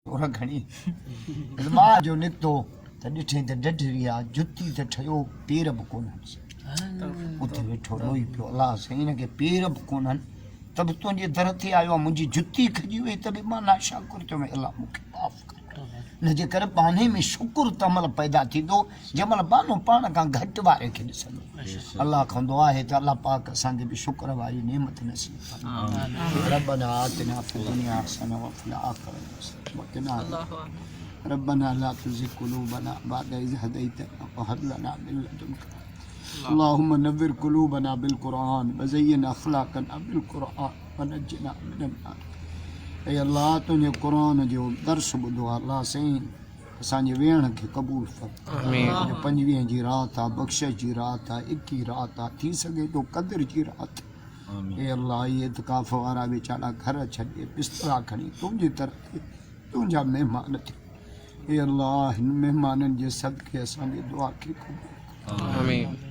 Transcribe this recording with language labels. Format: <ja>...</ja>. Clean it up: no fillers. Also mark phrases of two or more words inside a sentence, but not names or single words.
<sd>और घणी मां जो निकितो त ॾिठे त डढरी आहे जुती त ठहियो पेर बि कोन्हनि उते वेठो रोई पियो अलाह साईं हिनखे पेर बि कोन्हनि त बि तुंहिंजे दर ते आयो आहे मुंहिंजी जुती खजी वई त बि मां नाशाकुर थियो अलाह मूंखे माफ़ु कर हिनजे करे बाने में शुकुर तमल पैदा थींदो जंहिंमहिल बानो पाण खां घटि वारे खे ॾिसंदो अलाह खां दुआ आहे त अलाह पाक असांखे बि शुक्र वारी नेमत नसीब</sd> <ar>फरमाए ربنا آتنا في دنيا حسنة وفي الآخرة حسنة وقنا ربنا لا تزغ قلوبنا بعد إذ هديتنا وهب لنا من لدنك اللهم نور قلوبنا بالقرآن وزين أخلاقنا بالقرآن ونجنا من النار</ar> <sd>ऐ अल्लाह तुंहिंजे क़ुरान जो दर्स ॿुधो आहे अल्लाह साईं असांजे वेहण खे क़बूल कर आमीन 25 जी राति आहे बख़्शिश जी राति आहे 21 राति आहे थी सघे थो क़द्र जी राति आमीन ऐ अल्लाह इहे इतिकाफ़ वारा वीचारा घर छॾे बिस्तरा खणी तुंहिंजी तरफ़ तुंहिंजा महिमान थिए ऐ अल्लाह हिन महिमाननि जे सदके असांजी दुआ खे क़बूल आमीन</sd>